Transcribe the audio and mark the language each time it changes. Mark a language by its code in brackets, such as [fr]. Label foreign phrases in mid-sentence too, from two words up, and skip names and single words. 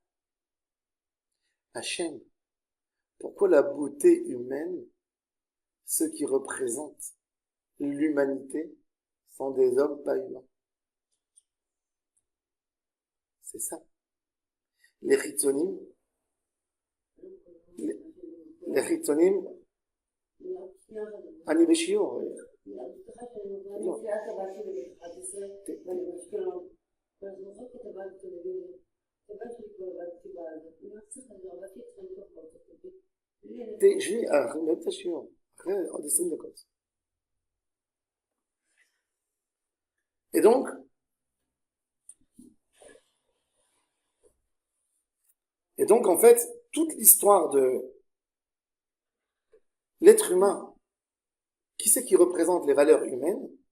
[fr] Hachem, pourquoi la beauté humaine, ceux qui représentent l'humanité, sont des hommes pas humains? C'est ça. Les chitzonim, [he] אני בשיעור. תשבי, אנחנו נראה את השיעור. אחרי עוד 20 דקות. [fr] Et donc, en fait, toute l'histoire de l'être humain, qui c'est qui représente les valeurs humaines?